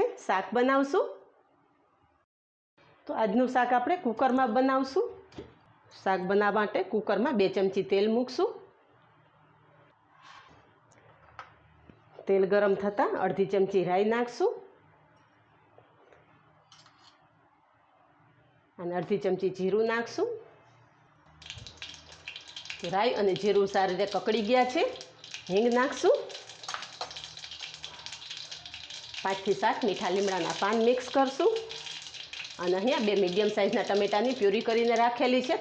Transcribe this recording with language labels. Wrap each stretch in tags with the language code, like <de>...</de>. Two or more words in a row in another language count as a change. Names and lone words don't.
<gu>શાક બનાવશું। તો આજનું શાક આપણે કૂકરમાં બનાવશું। શાક બનાવવા માટે કૂકરમાં 2 ચમચી તેલ મૂકશું। તેલ ગરમ થતાં અર્ધી ચમચી રાઈ નાખશું અને અડધી ચમચી જીરું નાખશું। રાઈ અને જીરું સારી રીતે કકડી ગયા છે। હિંગ નાખશું। 5 થી 7 મીઠા લીમડાના પાન મિક્સ કરશું અને અહીંયા 2</gu> <en>medium sizeના</en> <gu>ટમેટાની પ્યુરી કરીને રાખેલી છે।</gu>